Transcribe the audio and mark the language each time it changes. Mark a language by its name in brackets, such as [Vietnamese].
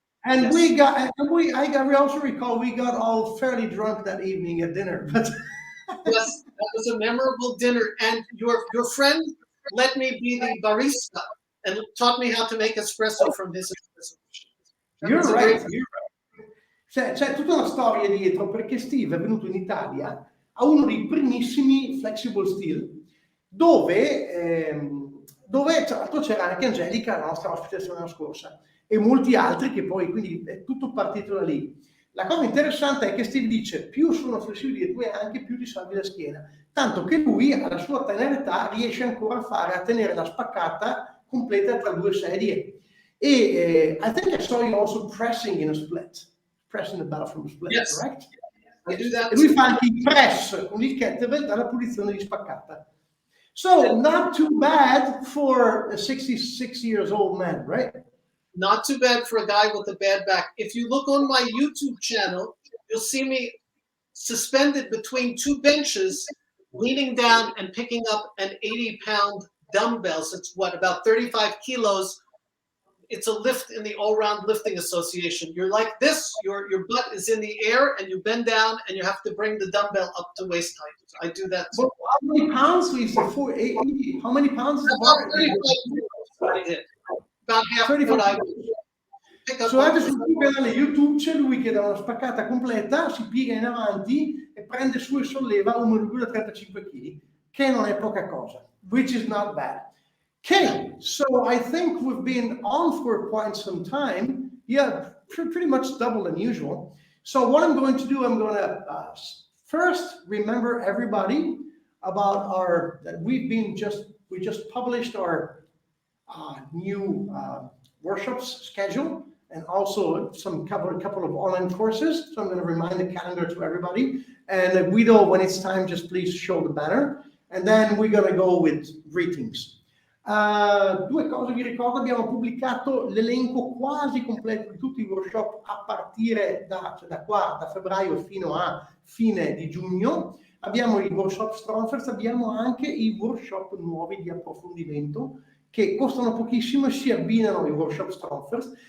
[English] And we also recall we got all fairly drunk that evening at dinner. But yes, that was a memorable dinner. And your friend let me be the barista and taught me how to make espresso from his espresso machine. You're right. [Italian] C'è tutta una storia dietro, perché Steve è venuto in Italia a uno dei primissimi flexible steel, dove tra l'altro c'era anche Angelica, la nostra ospite settimana scorsa, e molti altri, che poi quindi è tutto partito da lì. La cosa interessante è che Steve dice: più sono flessibili e tu anche più ti salvi la schiena, tanto che lui alla sua tenera età riesce ancora a tenere la spaccata completa tra 2 sedie. [English] E I think I saw you also pressing in a split. Pressing the bell from a split, correct? I do that. [Italian] E lui fa anche il press con il kettlebell dalla posizione di spaccata. [English] So not too bad for a 66 years old man, right? Not too bad for a guy with a bad back. If you look on my YouTube channel, you'll see me suspended between two benches, leaning down and picking up an 80-pound dumbbell. So it's what, about 35 kilos. It's a lift in the All-Round Lifting Association. You're like this, your butt is in the air, and you bend down, and you have to bring the dumbbell up to waist height. So I do that. Well, how many pounds, Lisa? 80? How many pounds is the About bar? 35 kilos I did. About half 35 what I pick up. [Italian] So adesso sul canale YouTube c'è lui che da una spaccata completa si piega in avanti e prende su e solleva 1,35 kg, che non è poca cosa, [English] which is not bad. Okay, so I think we've been on for quite some time. Yeah, pretty much double than usual. So what I'm going to do, I'm going to first remember everybody about we just published our new workshops schedule, and also a couple of online courses. So I'm going to remind the calendar to everybody. And Guido, when it's time, just please show the banner. And then we're going to go with greetings. [Italian] Due cose vi ricordo: abbiamo pubblicato l'elenco quasi completo di tutti i workshop a partire da febbraio fino a fine di giugno. Abbiamo i workshop Strongfirst, abbiamo anche i workshop nuovi di approfondimento che costano pochissimo e si abbinano ai workshop Strongfirst.